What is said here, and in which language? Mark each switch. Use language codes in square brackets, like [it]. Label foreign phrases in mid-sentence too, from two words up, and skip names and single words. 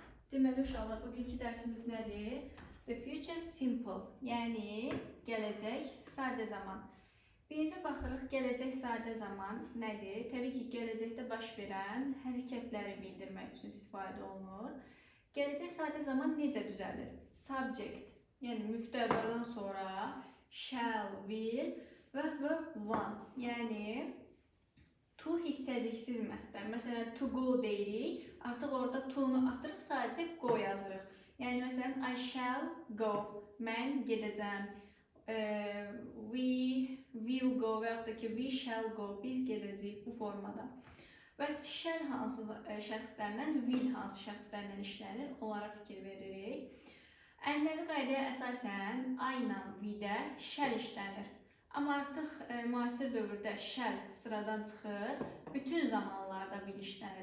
[az] Deməli uşaqlar, bugünkü dərsimiz nədir? [en] The future simple, [az] yəni gələcək sadə zaman. Birinci baxırıq, gələcək sadə zaman nədir? Təbii ki, gələcəkdə baş verən hərəkətləri bildirmək üçün istifadə olunur. Gələcək sadə zaman necə düzəlir? Subject, yəni mübtədadan sonra shall, will və [en] verb one, [az] yəni to hissəciksiz məsdər. Məsələn, [en] to go [az] deyirik. Artıq orada to-nu atırıq, sadəcə go yazırıq. Yəni, məsələn, [en] I shall go. [az] Mən gedəcəm. [en] We will go [az] və yaxud da ki, [en] we shall go. [az] Biz gedəcəyik bu formada. Və shall hansı şəxslərlə, will hansı şəxslərlə işlənir, onlara fikir veririk. Ənənəvi qaydaya əsasən I ilə we-də shall işlənir. Amma artıq müasir dövrdə shall sıradan çıxır, bütün zamanlarda will işlənir.